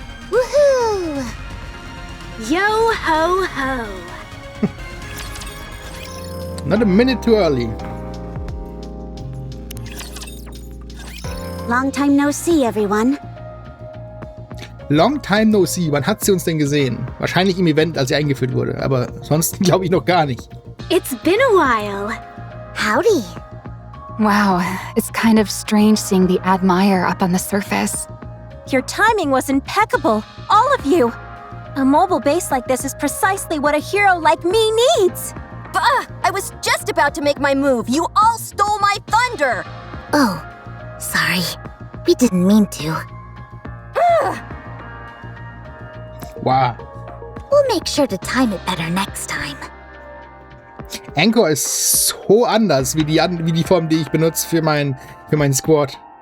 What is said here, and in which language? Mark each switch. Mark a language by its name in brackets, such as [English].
[English] Woohoo! Yo ho ho! Not a minute too early. Long time no see, everyone. Long time no see. [German] Wann hat sie uns denn gesehen? Wahrscheinlich im Event, als sie eingeführt wurde. Aber sonst glaube ich noch gar nicht. [English] It's been a while. Howdy. Wow, it's kind of strange seeing the Admire up on the surface. Your timing was impeccable, all of you. A mobile base like this is precisely what a hero like me needs. Bah! I was just about to make my move. You all stole my thunder! Oh, sorry. We didn't mean to. Wow. We'll make sure to time it better next time. [German] Anchor ist so anders wie die Form, die ich benutze für meinen Squad.